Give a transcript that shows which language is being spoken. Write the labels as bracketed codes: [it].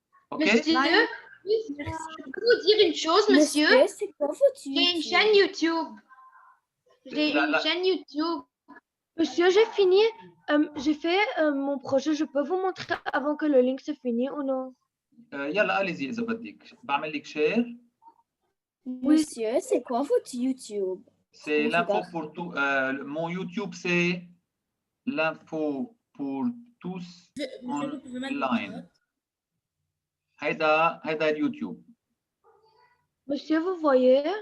[fr] OK? Monsieur, je peux vous dire une chose, monsieur? C'est quoi votre J'ai une chaîne YouTube. J'ai une chaîne YouTube. Monsieur, j'ai fini. J'ai fait mon projet. Je peux vous montrer avant que le link se finisse ou non? [ar] يلا allez-y إذا بدك. بعمل لك share. [fr] Monsieur, c'est quoi votre YouTube? C'est l'info pour tout. Mon YouTube, c'est l'info pour tous online. [ar] هيدا YouTube. [fr] Monsieur, vous voyez?